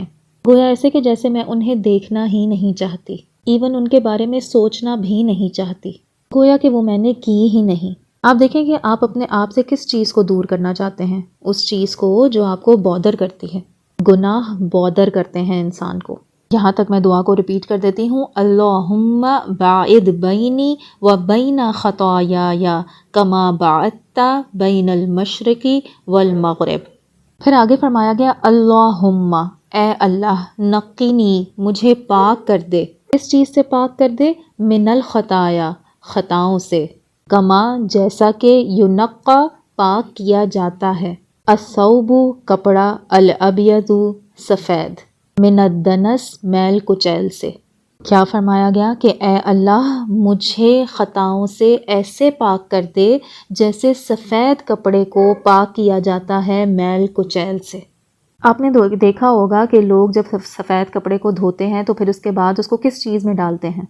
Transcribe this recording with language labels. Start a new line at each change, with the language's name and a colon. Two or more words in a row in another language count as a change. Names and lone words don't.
Urdu: گویا ایسے کہ جیسے میں انہیں دیکھنا ہی نہیں چاہتی، ایون ان کے بارے میں سوچنا بھی نہیں چاہتی، گویا کہ وہ میں نے کی ہی نہیں۔ آپ دیکھیں کہ آپ اپنے آپ سے کس چیز کو دور کرنا چاہتے ہیں؟ اس چیز کو جو آپ کو بودر کرتی ہے۔ گناہ بودر کرتے ہیں انسان کو۔ یہاں تک میں دعا کو ریپیٹ کر دیتی ہوں،
Arabic: اللہم باعد بینی و بین خطایا کما باعدت بین المشرقی والمغرب۔
Urdu: پھر آگے فرمایا گیا، اللہم، اے اللہ، نقینی، مجھے پاک کر دے۔ اس چیز سے پاک کر دے؟
Arabic: من الخطایا،
Urdu: خطاؤں سے، کما، جیسا کہ، ینقی، پاک کیا جاتا ہے، الثوب، کپڑا، الابیض، سفید،
Arabic: من الدنس،
Urdu: میل کچیل سے۔ کیا فرمایا گیا کہ اے اللہ مجھے خطاؤں سے ایسے پاک کر دے جیسے سفید کپڑے کو پاک کیا جاتا ہے میل کچیل سے۔ آپ نے دیکھا ہوگا کہ لوگ جب سفید کپڑے کو دھوتے ہیں تو پھر اس کے بعد اس کو کس چیز میں ڈالتے ہیں؟